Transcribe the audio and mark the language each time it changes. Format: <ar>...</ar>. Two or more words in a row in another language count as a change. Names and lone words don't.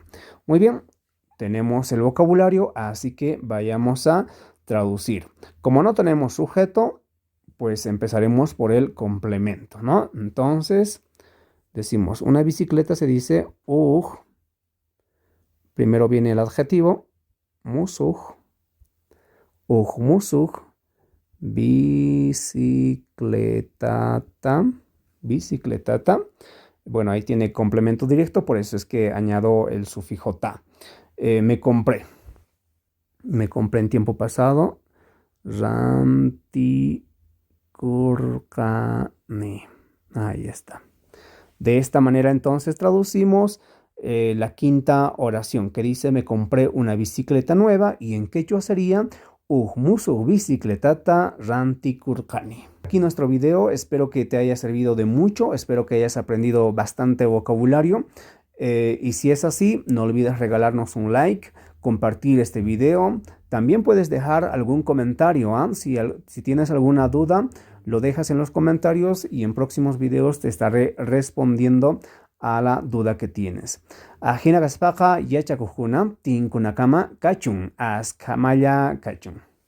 <es>Muy bien, tenemos el vocabulario, así que vayamos a traducir. Como no tenemos sujeto, pues empezaremos por el complemento, ¿no? Entonces, decimos, una bicicleta se dice uj. Primero viene el adjetivo,</es> <qu>musuj. Uj musuj. Bicicletata. Bicicletata.</qu> <es>Bueno, ahí tiene complemento directo, por eso es que añado el sufijo ta. Me compré. Me compré en tiempo pasado.</es> <qu>Ranti kurkani.</qu> <es>Ahí está. De esta manera entonces traducimos la quinta oración que dice me compré una bicicleta nueva y en quechua sería</es> <qu>musu bicicletata ranti kurkani.</qu> <es>Aquí nuestro video, espero que te haya servido de mucho, espero que hayas aprendido bastante vocabulario y si es así, no olvides regalarnos un like, compartir este video. También puedes dejar algún comentario, ¿eh? Si tienes alguna duda, lo dejas en los comentarios y en próximos videos te estaré respondiendo a la duda que tienes.</es> <qu>Ajina gaspaka yachakujuna tinkunakama kachun askamaya kachun.</qu>